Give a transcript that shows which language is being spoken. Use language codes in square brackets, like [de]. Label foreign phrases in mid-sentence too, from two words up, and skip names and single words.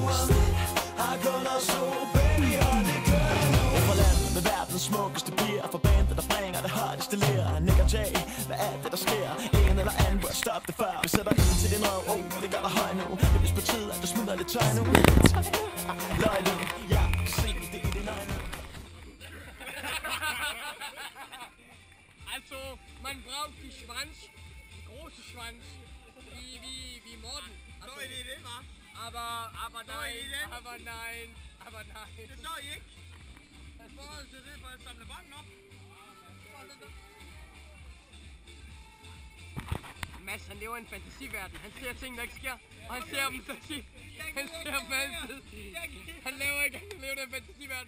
[da] Har kun os to, baby, hold det kørende nu. Fra landet med verdens smukkeste piger. For bandet der bringer det hardeste ler. Nick og Jay, hvad er det der sker? En eller anden bør stoppe det før. Vi sætter ind til din røv, det gør dig høj nu. Det er vist på tide, at du smider lidt tøj nu. Løg nu, jeg kan se det i din øjne. [de] Also, man braucht die Schwanz, die große Schwanz, wie Morden. [da] Så er det det, hva'? [de] Aber nein, aber nein, aber nein. [da] Det så I ikke. Hvad forhold til det, for at samle banken op? Mads, han lever i en fantasiverden. Han ser ting, der ikke sker, og han ser dem, han ser dem altid. Han lever i en fantasiverden.